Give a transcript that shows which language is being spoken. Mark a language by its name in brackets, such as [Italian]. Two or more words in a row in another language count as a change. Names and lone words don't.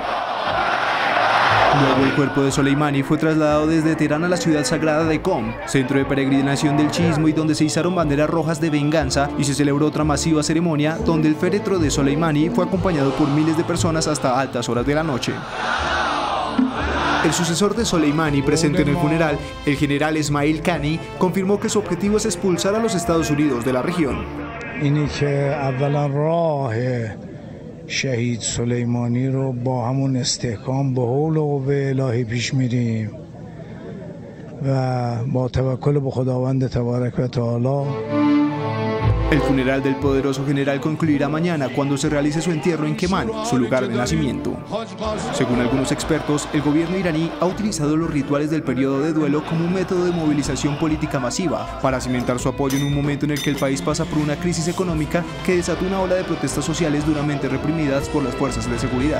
[Spanish] Luego el cuerpo de Soleimani fue trasladado desde Teherán a la ciudad sagrada de Qom, centro de peregrinación del chiismo y donde se izaron banderas rojas de venganza y se celebró otra masiva ceremonia donde el féretro de Soleimani fue acompañado por miles de personas hasta altas horas de la noche. El sucesor de Soleimani, presente en el funeral, el general Esmail Qani, confirmó que su objetivo es expulsar a los Estados Unidos de la región. [Persian] شهید سلیمانی رو با همون استحکام به حول و قوه الهی پیش میریم و با توکل به خداوند تبارک و تعالی. [Spanish] El funeral del poderoso general concluirá mañana cuando se realice su entierro en Keman, su lugar de nacimiento. Según algunos expertos, el gobierno iraní ha utilizado los rituales del periodo de duelo como un método de movilización política masiva para cimentar su apoyo en un momento en el que el país pasa por una crisis económica que desató una ola de protestas sociales duramente reprimidas por las fuerzas de seguridad.